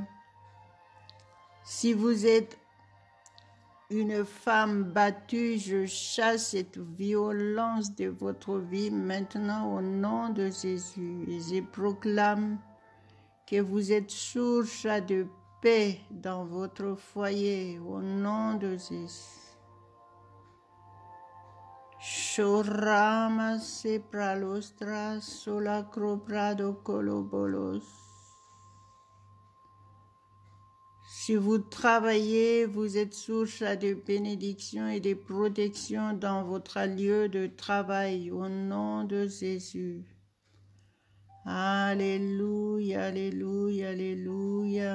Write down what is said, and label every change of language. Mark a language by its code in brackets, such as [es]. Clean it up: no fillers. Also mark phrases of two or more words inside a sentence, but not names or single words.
[fr] Si vous êtes une femme battue, je chasse cette violence de votre vie maintenant au nom de Jésus. Et je proclame que vous êtes source de paix dans votre foyer au nom de Jésus. Shorama se pralostra sola croprado colobolos. Si vous travaillez, vous êtes source de bénédiction et de protection dans votre lieu de travail au nom de Jésus. Alléluia, alléluia, alléluia.